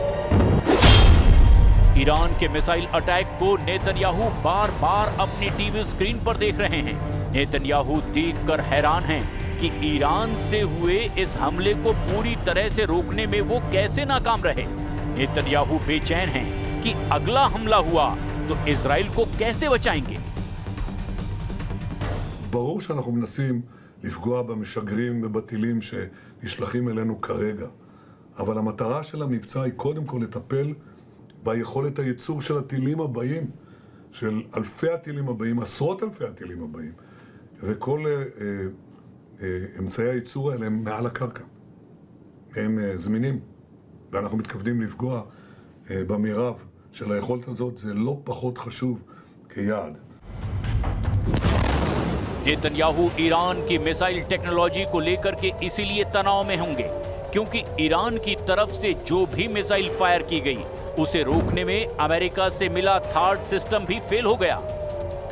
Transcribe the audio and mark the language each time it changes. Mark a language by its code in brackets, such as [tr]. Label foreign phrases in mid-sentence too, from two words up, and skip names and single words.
[hi] ईरान के [en] missile attack [hi] को नेतन्याहू बार बार अपनी [en] TV screen [hi] पर देख रहे हैं। नेतन्याहू देखकर हैरान हैं कि ईरान से हुए इस हमले को पूरी तरह से रोकने में वो कैसे नाकाम रहे। नेतन्याहू बेचैन हैं कि अगला हमला हुआ तो इजराइल को कैसे बचाएंगे। [he] ברור שאנחנו מנסים לפגוע במשגרים ובטילים שנשלחים אלינו כרגע, אבל המטרה של המבצע היא קודם כל לטפל ביכולת הייצור של הטילים הבאים, של אלפי הטילים הבאים, עשרות אלפי הטילים הבאים, וכל אמצעי הייצור האלה הם מעל הקרקע. הם זמינים, ואנחנו מתכוונים לפגוע במרב של היכולת הזאת. זה לא פחות חשוב כיעד. [hi] नेतन्याहू ईरान की [en] missile technology [hi] को लेकर के इसीलिए तनाव में होंगे क्योंकि ईरान की तरफ से जो भी मिसाइल फायर की गई उसे रोकने में अमेरिका से मिला [en] THAAD system [hi] भी फेल हो गया।